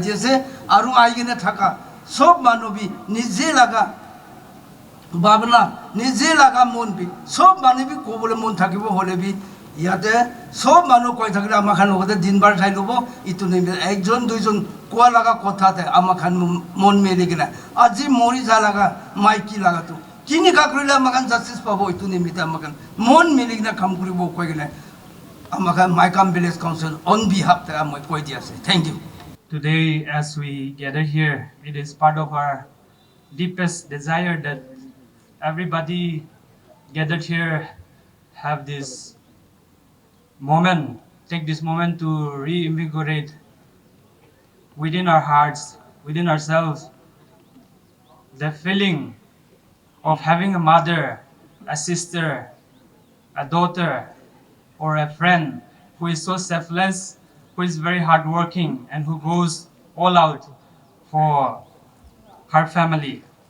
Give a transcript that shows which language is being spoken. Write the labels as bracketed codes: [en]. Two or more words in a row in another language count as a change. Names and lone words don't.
[nag] diase aru aigine thaka sob manu bi nije laga babna nije laga mon bi sob manu bi kobole mon thakibo hole bi yate sob manu koi thakile amakhan ogote dinbar thai lobo itu nimite ekjon duijon koa laga kotha te amakhan mon meli gina aji mori ja laga maiki laga tu kini ka kurile amakhan justice pabo itu nimite amakhan mon meli gina kam kuribo koi gina amakhan MHAIKAM [en] village council on behalf [nag] te amoi koi diase. [en] Thank you. Today, as we gather here, it is part of our deepest desire that everybody gathered here have this moment, take this moment to reinvigorate within our hearts, within ourselves, the feeling of having a mother, a sister, a daughter, or a friend who is so selfless, who is very hardworking, and who goes all out for her family.